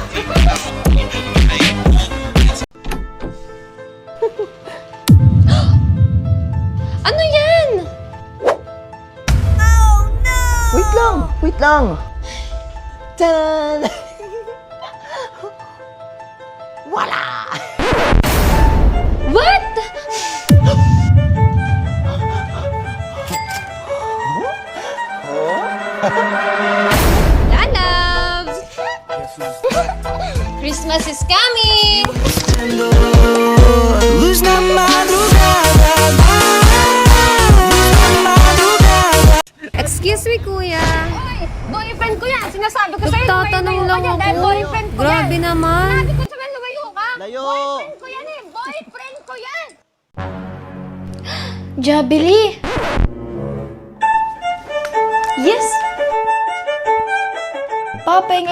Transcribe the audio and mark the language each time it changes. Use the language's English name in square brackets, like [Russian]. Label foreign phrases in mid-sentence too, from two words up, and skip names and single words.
[Filipino] Ano yan? [English] Wait lang. Wait lang. [Filipino] Tan! Wala! [English] What? [Filipino] Lalabs! [English] Christmas is coming! [Portuguese] Luz na madrugada. [English] Excuse me, [Filipino] kuya. Boyfriend ko yan! Sinasabi ko sa'yo, Nagtatanong lumayo lang ka dyan dahil ako. boyfriend ko Grabe yan. naman. Sabi ko sa'yo, lumayo ka! Layo! Boyfriend ko yan eh! Boyfriend ko yan! Jabili! [English] Yes! [Filipino] Papahinga.